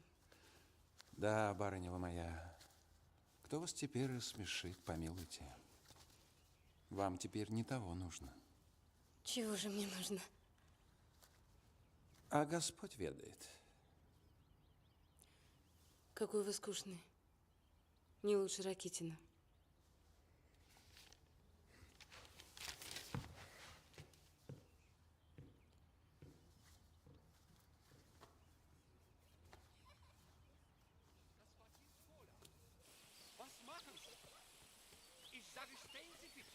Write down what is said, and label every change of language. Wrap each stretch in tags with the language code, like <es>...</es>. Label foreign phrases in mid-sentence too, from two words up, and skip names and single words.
<ru>Да, барыня вы моя, кто вас теперь рассмешит, помилуйте. Вам теперь не того нужно. Чего же мне нужно? А Господь ведает. Какой вы скучный. Не лучше Ракитина.</ru> <de>Was machen Sie? Ich sage, stellen Sie bitte.</de>